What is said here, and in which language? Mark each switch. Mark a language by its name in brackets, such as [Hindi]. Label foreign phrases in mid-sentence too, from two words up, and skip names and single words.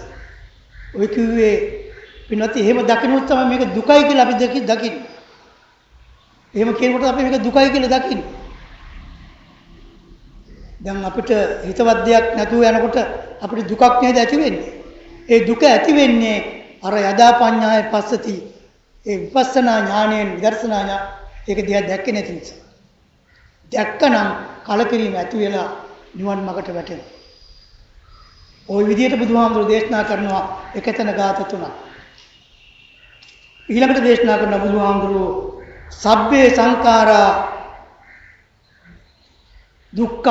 [Sinhala] ඔය කිව්වේ පින්වත්නි එහෙම දකින්නොත් තමයි මේක දුකයි කියලා අපි දකින්නේ. එහෙම කියනකොට අපි මේක දුකයි කියලා දකින්නේ. දැන් අපිට හිතවත් දෙයක් නැතුව යනකොට අපිට දුකක් නේද ඇති වෙන්නේ. ඒ දුක ඇති වෙන්නේ අර [Pali] යදා පඤ්ඤාය පස්සති. [Sinhala] ඒ විපස්සනා ඥාණයෙන් විදර්ශනා ඥාන ඒක දිහා දැක්කේ නැති නිසා. දැක්කනම් කලකිරීම ඇති වෙලා නිවන් මාර්ගට වැටෙනවා. ওই විදිහට බුදුහාමුදුරුවෝ දේශනා කරනවා එකතන ගාත තුනක්. ඊළඟට දේශනා කරන බුදුහාමුදුරුවෝ [Pali] සබ්බේ සංඛාරා දුක්ඛ.